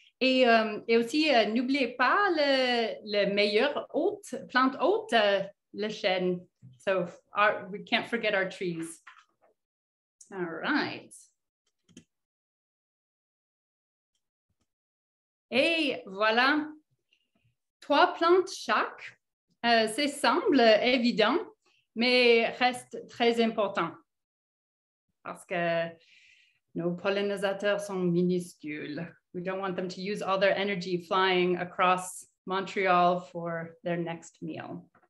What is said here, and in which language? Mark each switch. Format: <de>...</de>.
<fr>Et aussi, n'oubliez pas le meilleur plante hôte, le chêne.</fr> <en>So we can't forget our trees. All right.</en> <fr>Et voilà, 3 plantes chaque. Ça semble évident, mais reste très important parce que nos pollinisateurs sont minuscules.</fr> <en>We don't want them to use all their energy flying across Montreal for their next meal.</en>